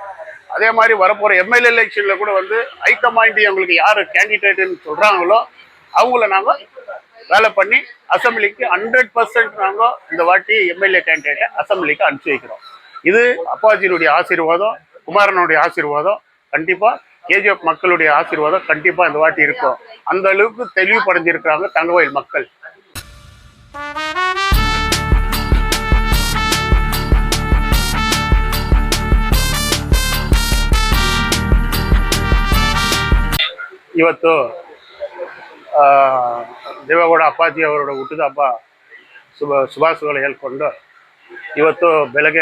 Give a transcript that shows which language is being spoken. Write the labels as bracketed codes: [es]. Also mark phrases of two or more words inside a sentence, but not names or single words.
[ta] அதே மாதிரி வரப்போகிற [en] MLA electionில் [ta] கூட வந்து ஹைகமாண்ட் அவங்களுக்கு யார் கேண்டிடேட்டுன்னு சொல்கிறாங்களோ அவங்கள நாங்கள் வேலை பண்ணி அசம்பிளிக்கு 100% நாங்கள் இந்த வாட்டி [en] MLA candidateை [ta] அசம்பிளிக்கு அனுப்பிச்சி வைக்கிறோம். இது அப்பாஜியினுடைய ஆசீர்வாதம், குமாரனுடைய ஆசீர்வாதம், கண்டிப்பாக கேஜிஎஃப் மக்களுடைய ஆசீர்வாதம் கண்டிப்பாக இந்த வாட்டி இருக்கும். அந்த அளவுக்கு தெளிவுபடைஞ்சிருக்கிறாங்க தங்கவயல் மக்கள். [kn] ಇವತ್ತು ದೇವೇಗೌಡ ಅಪ್ಪಾಜಿ ಅವರ ಹುಟ್ಟಿದ ಹಬ್ಬ ಶುಭಾಶಯಗಳು ಹೇಳ್ಕೊಂಡು ಇವತ್ತು ಬೆಳಗ್ಗೆ